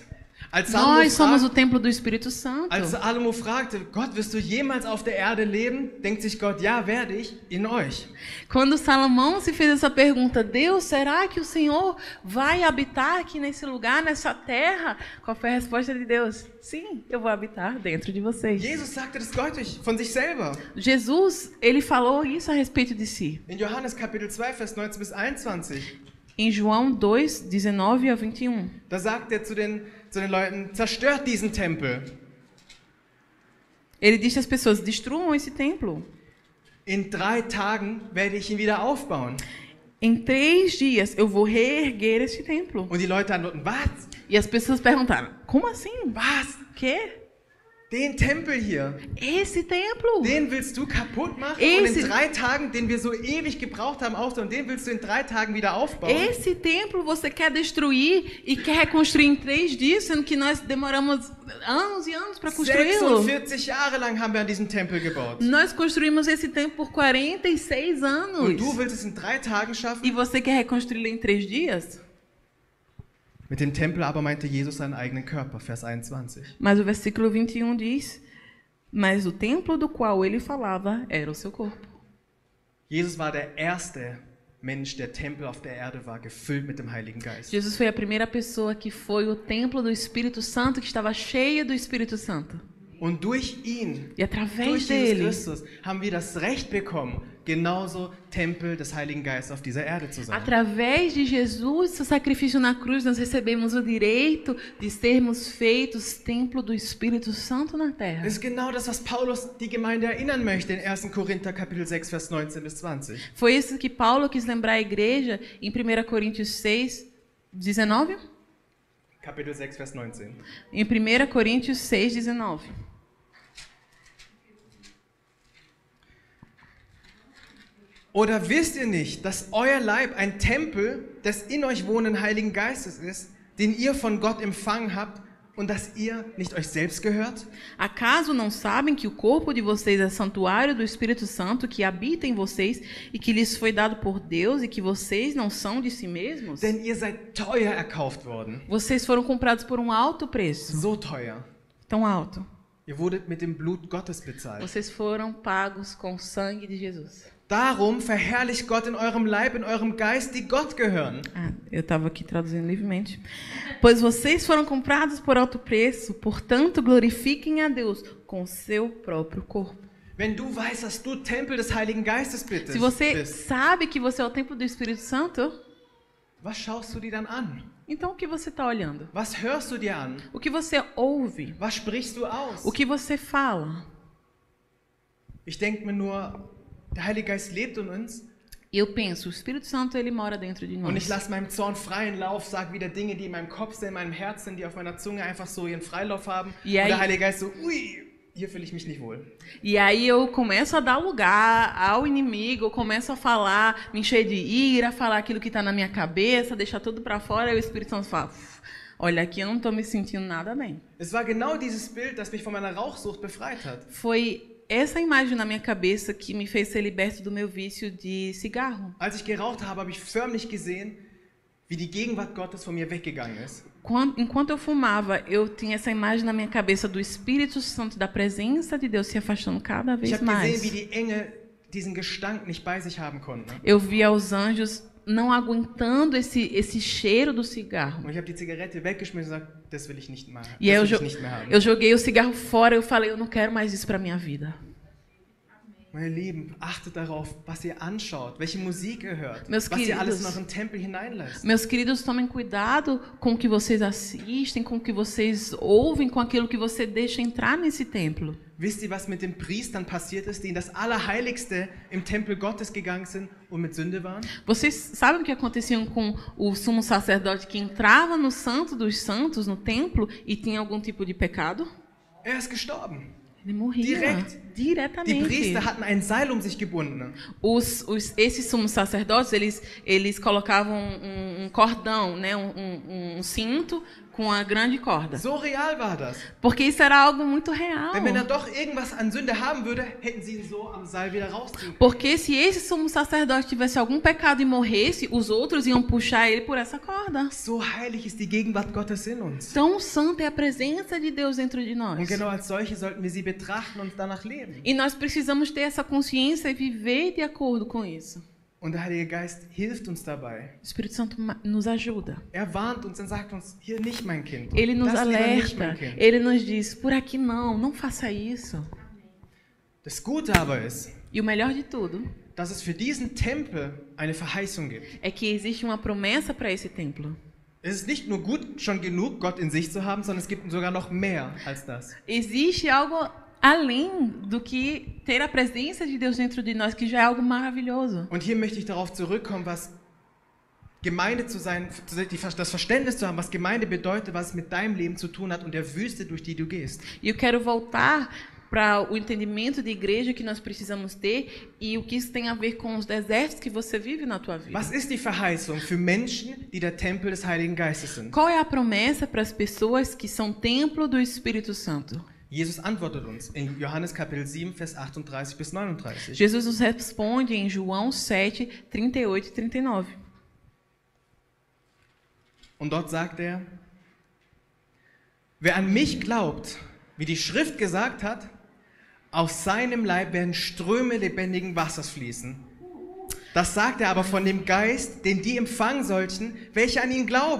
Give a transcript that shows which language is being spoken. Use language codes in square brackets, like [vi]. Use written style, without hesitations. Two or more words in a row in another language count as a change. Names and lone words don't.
[de] Als [pt] Nós somos o templo do Espírito Santo. [de] Als Salomo fragte, Gott, wirst du jemals auf der Erde leben? Denkt sich Gott, ja, werde ich, in euch. [pt] Quando Salomão se fez essa pergunta, Deus, será que o Senhor vai habitar aqui nesse lugar, nessa terra? Qual foi a resposta de Deus? Sim, eu vou habitar dentro de vocês. [de] Jesus sagte das deutlich von sich selber. [pt] Jesus, ele falou isso a respeito de si. [de] In Johannes Kapitel 2, Vers 19 bis 21. [pt] Em João 2, 19 a 21. [de] Da sagt er zu den Leuten, zerstört diesen Tempel. [pt] Ele disse às pessoas, destruam esse templo. [de] In 3 Tagen werde ich ihn wieder aufbauen. [pt] Em 3 dias eu vou reerguer este templo. [de] Und die Leute antworten, was? [pt] E as pessoas perguntaram, como assim? [de] Was? [pt] Quê? [de] Den Tempel hier, [pt] Esse templo? [de] den willst du kaputt machen und in 3 Tagen, den wir so ewig gebraucht haben, aufzubauen, den willst du in 3 Tagen wieder aufbauen? [pt] Esse templo você quer destruir e quer reconstruir em 3 dias, sendo que nós demoramos anos e anos para construí-lo. [de] 46 Jahre lang haben wir an diesem Tempel gebaut. [pt] Nós construímos esse templo por 46 anos. [de] Und du willst es in 3 Tagen schaffen? [pt] E você quer reconstruí-lo em 3 dias? [de] Mit dem Tempel aber meinte Jesus seinen eigenen Körper, Vers 21. [pt] Mas o versículo 21 diz, mas o templo do qual ele falava era o seu corpo. [de] Jesus war der erste Mensch, der Tempel auf der Erde war, gefüllt mit dem Heiligen Geist. [pt] Jesus foi a primeira pessoa que foi o templo do Espírito Santo, que estava cheia do Espírito Santo. [de] Und durch ihn, [pt] E através [de] durch Jesus [pt] dele, [de] Christus, haben wir das Recht bekommen, genauso Tempel des Heiligen Geistes auf dieser Erde zu sein. [pt] através de Jesus, seu sacrifício na cruz, nós recebemos o direito de sermos feitos templo do Espírito Santo na terra. [de] Das ist genau das, was Paulus die Gemeinde erinnern möchte in 1. Korinther Kapitel 6, Vers 19 bis 20. [pt] Foi isso que Paulo quis lembrar a igreja em 1 Coríntios 6, 19? [de] Kapitel 6, Vers 19. [pt] Em 1 Coríntios 6, 19. [de] Oder wisst ihr nicht, dass euer Leib ein Tempel des in euch wohnenden Heiligen Geistes ist, den ihr von Gott empfangen habt und dass ihr nicht euch selbst gehört? [pt] Acaso não sabem que o corpo de vocês é santuário do Espírito Santo que habita em vocês e que lhes foi dado por Deus e que vocês não são de si mesmos? [de] Denn ihr seid teuer erkauft worden. [pt] Vocês foram comprados por um alto preço, [de] So teuer. [pt] tão alto. [de] Ihr wurdet mit dem Blut Gottes bezahlt. [pt] Vocês foram pagos com o sangue de Jesus. [de] Darum verherrlicht Gott in eurem Leib, in eurem Geist, die Gott gehören. [pt] Ah, eu estava aqui traduzindo livremente. Pois vocês foram comprados por alto preço, portanto glorifiquem a Deus com seu próprio corpo. [de] Wenn du weißt, dass du Tempel des Heiligen Geistes bist, [pt] Se você sabe que você é o templo do Espírito Santo, [de] was schaust du dir dann an? [pt] então o que você está olhando? [de] Was hörst du dir an? [pt] O que você ouve? [de] Was sprichst du aus? [pt] O que você fala? [de] Ich denke mir nur, der Heilige Geist lebt in uns [pt] E eu penso, o Espírito Santo ele mora dentro de [de] und ich [pt] nós. [de] lasse meinem Zorn freien Lauf, sage wieder Dinge, die in meinem Kopf sind, in meinem Herz sind, die auf meiner Zunge einfach so ihren Freilauf haben. Ja, und der ich- Heilige Geist so, ui, hier fühle ich mich nicht wohl. [pt] E aí eu começo a dar lugar ao inimigo, eu começo a falar, me encher de ira, falar aquilo que está na minha cabeça, deixar tudo para fora, e o Espírito Santo fala, olha, aqui eu não estou me sentindo nada bem. [de] Es war genau dieses Bild, das mich von meiner Rauchsucht befreit hat. [pt] Foi essa imagem na minha cabeça que me fez ser liberto do meu vício de cigarro. [de] Als ich geraucht habe ich förmlich gesehen, wie die Gegenwart Gottes von mir weggegangen ist. [pt] Enquanto eu fumava, eu tinha essa imagem na minha cabeça do Espírito Santo, da presença de Deus se afastando cada [de] Ich [pt] vez [de] habe gesehen, [pt] mais. [de] wie die Engel diesen Gestank nicht bei sich haben konnten. [pt] Eu via os anjos não aguentando esse cheiro do cigarro. [de] Und ich habe die Zigarette weggeschmissen und gesagt, das will ich nicht mehr, [pt] E aí [de] das will ich nicht mehr haben. [pt] eu joguei o cigarro fora, eu falei, eu não quero mais isso para minha vida. [de] Meine Lieben, achtet darauf, was ihr anschaut, welche Musik ihr hört, [pt] Meus [de] was ihr alles [pt] queridos, [de] in euren Tempel hineinlässt. [pt] Meus queridos, tomem cuidado com o que vocês assistem, com o que vocês ouvem, com aquilo que você deixa entrar nesse templo. [de] Wisst ihr, was mit den Priestern passiert ist, die in das Allerheiligste im Tempel Gottes gegangen sind und mit Sünde waren? [pt] Vocês sabem o que acontecia com o sumo sacerdote que entrava no Santo dos Santos, no templo, e tinha algum tipo de pecado? [de] Er ist gestorben. [pt] Ele morria [de] Die [pt] diretamente. [de] Priester hatten ein Seil um sich gebunden. [pt] Esses sumos sacerdotes, eles colocavam um cordão, né, um cinto com uma grande corda. [de] So real war das. [pt] Porque isso era algo muito real. [de] Denn wenn er doch irgendwas an Sünde haben würde, hätten sie ihn so am Seil wieder rausziehen können. [pt] Porque se esse sumo sacerdote tivesse algum pecado e morresse, os outros iam puxar ele por essa corda. [de] So heilig ist die Gegenwart Gottes in uns. [pt] Tão santa é a presença de Deus dentro de nós. [de] Und genau als solche sollten wir sie betrachten und danach leben. [pt] E nós precisamos ter essa consciência e viver de acordo com isso. [de] Und der Heilige Geist hilft uns dabei. [pt] O Espírito Santo nos ajuda. [de] Er warnt uns und sagt uns, hier nicht mein Kind. [pt] Ele nos [de] Das lieber nicht mein [pt] alerta. [de] Kind. [pt] Ele nos diz, por aqui não faça isso. [de] Das Gute aber ist, [pt] E o melhor de tudo [de] dass es für diesen Tempel eine Verheißung gibt. [pt] é que existe uma promessa para esse templo. [de] Es ist nicht nur gut, schon genug, Gott in sich zu haben, sondern es gibt sogar noch mehr als das. [pt] Existe algo além do que ter a presença de Deus dentro de nós, que já é algo maravilhoso. [de] Und hier möchte ich darauf zurückkommen, was Gemeinde zu sein, das Verständnis zu haben, was Gemeinde bedeutet, was es mit deinem Leben zu tun hat und der Wüste, durch die du gehst. [pt] E eu quero voltar para o entendimento de igreja que nós precisamos ter e o que isso tem a ver com os desertos que você vive na tua vida. [de] Was ist die Verheißung für Menschen, die der Tempel des Heiligen Geistes sind? [pt] Qual é a promessa para as pessoas que são templo do Espírito Santo? [de] Jesus antwortet uns in Johannes Kapitel 7, Vers 38 bis 39. [pt] Jesus nos responde em João 7, 38 e 39. [de] Und dort sagt er, wer an mich glaubt, wie die Schrift gesagt hat, aus seinem Leib werden Ströme lebendigen Wassers fließen. Das sagt er aber von dem Geist, den die empfangen sollten, welche an ihn glauben.